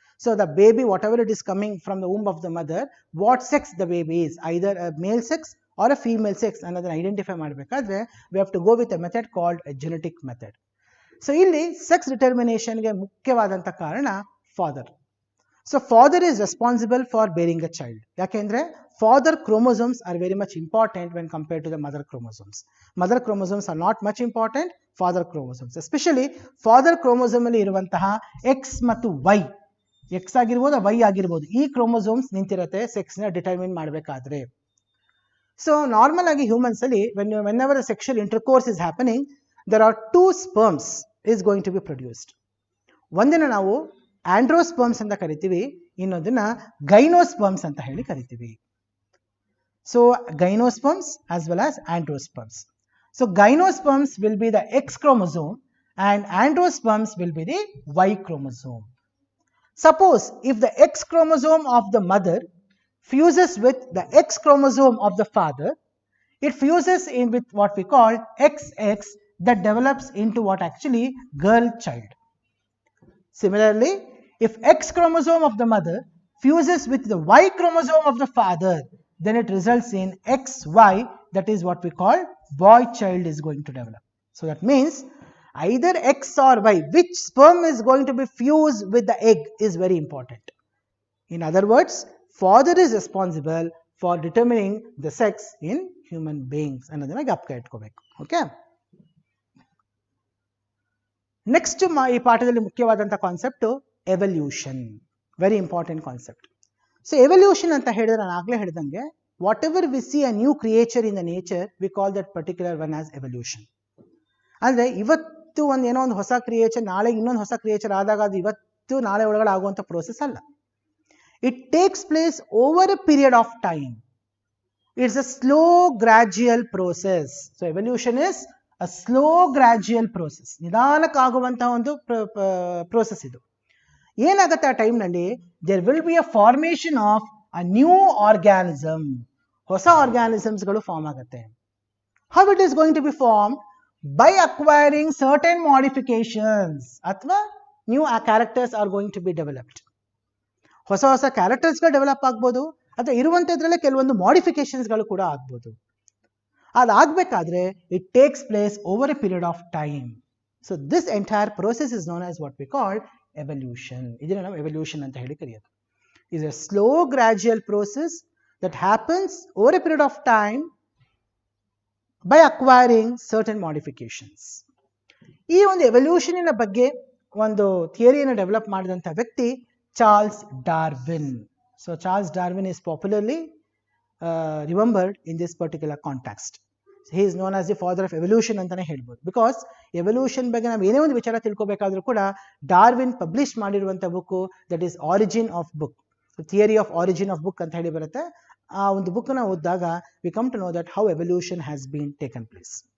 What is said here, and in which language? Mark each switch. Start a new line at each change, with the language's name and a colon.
English: so the baby whatever it is coming from the womb of the mother, what sex the baby is, either a male sex or a female sex
Kannada: ಅನ್ನೋದನ್ನ identify ಮಾಡಬೇಕಾದ್ರೆ
English: We have to go with a method called a genetic method.
Kannada: So ಇಲ್ಲಿ sex ಡಿಟರ್ಮಿನೇಷನ್ಗೆ ಮುಖ್ಯವಾದಂಥ ಕಾರಣ father.
English: So father is responsible for bearing a child.
Kannada: ಯಾಕೆಂದ್ರೆ
English: father chromosomes are very much important when compared to the mother chromosomes. Mother chromosomes are not much important, father chromosomes, especially father chromosome
Kannada: ಅಲ್ಲಿ ಇರುವಂತಹ X ಮತ್ತು Y, X ಆಗಿರ್ಬೋದು Y ಆಗಿರ್ಬೋದು, ಈ chromosomes ನಿಂತಿರುತ್ತೆ sex ನ determine ಮಾಡಬೇಕಾದ್ರೆ. So normal ಆಗಿ humans ಅಲ್ಲಿ
English: whenever a sexual intercourse is happening, there are 2 sperms is going to be produced.
Kannada: ಒಂದನ್ನ ನಾವು ಆಂಡ್ರೋಸ್ಪರ್ಮ್ಸ್ ಅಂತ ಕರಿತೀವಿ, ಇನ್ನೊಂದನ್ನ ಗೈನೋಸ್ಪರ್ಮ್ಸ್ ಅಂತ ಹೇಳಿ ಕರಿತೀವಿ.
English: So gynosperms as well as androsperms. So gynosperms will be the X chromosome and androsperms will be the Y chromosome. Suppose if the X chromosome of the mother fuses with the X chromosome of the father, it fuses in with what we call XX, that develops into what actually girl child. Similarly, if X chromosome of the mother fuses with the Y chromosome of the father, then it results in XY, that is what we call boy child is going to develop. So that means either X or Y, which sperm is going to be fused with the egg is very important. In other words, father is responsible for determining the sex in human beings. Another
Kannada: ಜ್ಞಾಪಕ ಇಟ್ಕೋಬೇಕು. Okay. Next ಈ ಪಾಠದಲ್ಲಿ ಮುಖ್ಯವಾದಂಥ concept evolution.
English: Very important concept. So evolution
Kannada: ಅಂತ ಹೇಳಿದ್ರೆ ನಾನು ಆಗಲೇ ಹೇಳಿದಂಗೆ
English: Whatever we see a new creature in the nature we call that particular one as evolution.
Kannada: ಅಂದರೆ ಇವತ್ತು ಏನೋ ಒಂದು ಹೊಸ ಕ್ರಿಯೇಚರ್, ನಾಳೆ ಇನ್ನೊಂದು ಹೊಸ ಕ್ರಿಯೇಚರ್ ಆದಾಗ ಅದು ಇವತ್ತು ನಾಳೆ ಒಳಗಡೆ ಆಗುವಂಥ ಪ್ರೋಸೆಸ್ ಅಲ್ಲ.
English: It takes place over a period of time. It's a slow gradual process. So evolution is a slow gradual process,
Kannada: ನಿಧಾನಕ್ಕಾಗುವಂತಹ ಒಂದು ಪ್ರೋಸೆಸ್ ಇದು. ಏನಾಗುತ್ತೆ ಆ ಟೈಮ್ನಲ್ಲಿ,
English: There will be a formation of a new organism.
Kannada: ಹೊಸ ಆರ್ಗ್ಯಾನಿಸಮ್ಸ್ಗಳು form ಆಗುತ್ತೆ.
English: How it is going to be form? by acquiring certain modifications
Kannada: ಅಥವಾ
English: new characters are going to be developed.
Kannada: ಹೊಸ ಹೊಸ ಕ್ಯಾರೆಕ್ಟರ್ಸ್ಗಳು ಡೆವಲಪ್ ಆಗ್ಬೋದು ಅಥವಾ ಇರುವಂಥದ್ರಲ್ಲೇ ಕೆಲವೊಂದು ಮಾಡಿಫಿಕೇಶನ್ಸ್ಗಳು ಕೂಡ ಆಗ್ಬೋದು. ಅದಾಗಬೇಕಾದ್ರೆ
English: It takes place over a period of time. So this entire process is known as what we call evolution.
Kannada: ಇದನ್ನು ನಾವು ಎವಲ್ಯೂಷನ್ ಅಂತ ಹೇಳಿ ಕರೆಯೋದು.
English: is a slow gradual process that happens over a period of time by acquiring certain modifications.
Kannada: ಈ ಒಂದು ಎವಲ್ಯೂಷನಿನ ಬಗ್ಗೆ ಒಂದು ಥಿಯರಿಯನ್ನು develop ಮಾಡಿದಂಥ ವ್ಯಕ್ತಿ Charles Darwin.
English: So Charles Darwin is popularly remembered in this particular context. He is known as the father of evolution
Kannada: ಅಂತಾನೆ ಹೇಳ್ಬೋದು. Because evolution ಬಗ್ಗೆ ನಾವು ಏನೇ ಒಂದು ವಿಚಾರ ತಿಳ್ಕೋಬೇಕಾದ್ರೂ ಕೂಡ ಡಾರ್ವಿನ್ ಪಬ್ಲಿಷ್ ಮಾಡಿರುವಂಥ book
English: that is origin of book,
Kannada: theory of origin of book ಅಂತ ಹೇಳಿ ಬರುತ್ತೆ. ಆ ಒಂದು ಬುಕ್ನ ಓದಿದಾಗ
English: We come to know that how evolution has been taken place.